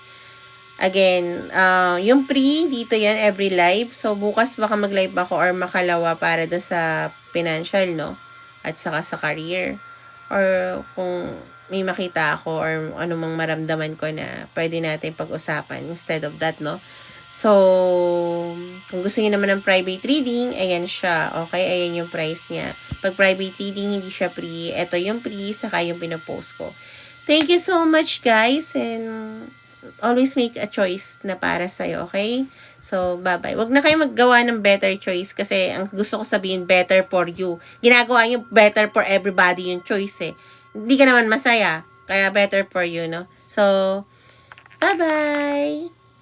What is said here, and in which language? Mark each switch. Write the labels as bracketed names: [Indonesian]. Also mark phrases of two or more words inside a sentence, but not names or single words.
[Filipino] Again, yung pre, dito yan, [English] every live. [Filipino] So, bukas baka mag-live ako or makalawa para doon sa financial, no? At saka sa career. Or kung may makita ako or anumang maramdaman ko na pwede natin pag-usapan [English] instead of that, [Filipino] no? So, kung gusto niyo naman ng [English] private reading, [Filipino] ayan siya. Okay, ayan yung price niya. Pag [English] private reading, [Filipino] hindi siya free. Ito yung free, saka yung pinopost ko. [English] Thank you so much, guys. And always make a choice [Filipino] na para sa'yo, [English] okay? So, bye-bye. [Filipino] Huwag na kayo maggawa ng [English] better choice [Filipino] kasi ang gusto ko sabihin, [English] better for you. [Filipino] Ginagawa nyo [English] better for everybody [Filipino] yung choice eh. Hindi ka naman masaya. [English] Kaya better for you, no? So, bye-bye!